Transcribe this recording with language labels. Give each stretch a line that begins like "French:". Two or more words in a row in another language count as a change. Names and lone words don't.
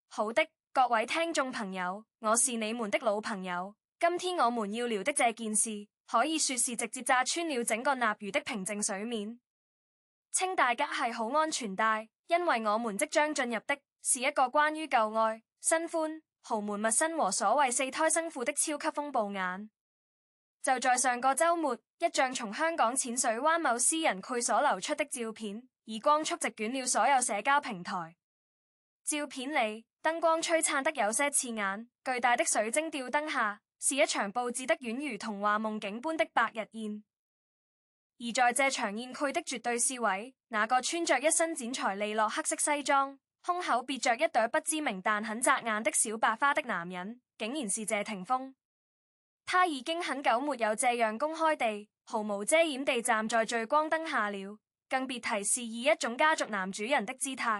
Chinese: 好的，各位聽眾朋友，我是你們的老朋友。今天我們要聊的這件事，可以說是直接炸穿了整個納魚的平靜水面。請大家繫好安全帶，因為我們即將進入的是一個關於舊愛、新歡、豪門密室和所謂四胎生父的超級風暴眼。就在上個週末，一張從香港淺水灣某私人會所流出的照片，以光速席捲了所有社交平台。照片裡燈光璀璨得有些刺眼，巨大的水晶吊燈下是一場佈置得宛如童話夢境般的百日宴。而在這場宴會的絕對 C 位，那個穿着一身剪裁利落黑色西裝，胸口別着一朵不知名但很扎眼的小白花的男人，竟然是謝霆鋒。他已經很久沒有這樣公開地、毫無遮掩地站在聚光燈下了，更別提是以一種家族男主人的姿態。